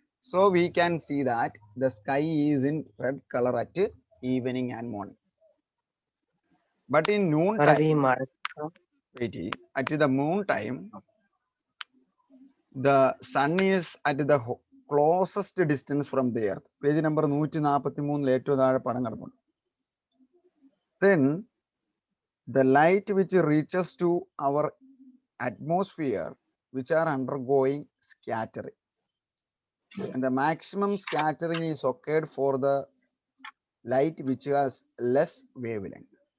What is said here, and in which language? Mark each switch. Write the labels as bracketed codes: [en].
[en] So we can see that the sky is in red color at evening and morning. But in noon time, at the moon time, the sun is at the closest distance from the earth. [ml] Page number 143 ഏറ്റവും താഴെ പടം കിടപ്പുണ്ട്. [en] Then the light which reaches to our atmosphere, which are undergoing scattering, and the maximum scattering is occurred for the light which has less wavelength.